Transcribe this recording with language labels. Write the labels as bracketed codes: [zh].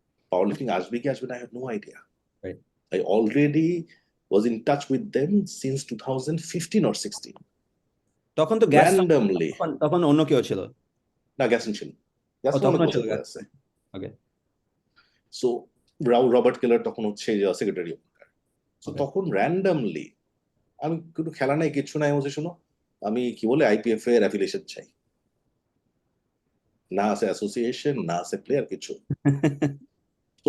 [bn] Powerlifting আসবে কি আসবে না, [en] I have no idea. I already was in touch with them since 2015 or 16. [bn] তখন তো [en] randomly, [bn] তখন অন্য কেউ ছিল না, গ্যাসন ছিল, গ্যাসন অনেক বছর পরে আছে। ওকে। সো রবার্ট কেলার তখন হচ্ছে সেক্রেটারি। সো তখন র্যান্ডমলি, আমি কোনো খেলা নাই, কিছু নাই, বলছে শোনো আমি কি বলে আইপিএফ এর অ্যাফিলিয়েশন চাই, না আছে অ্যাসোসিয়েশন, না আছে প্লেয়ার, কিছু। তো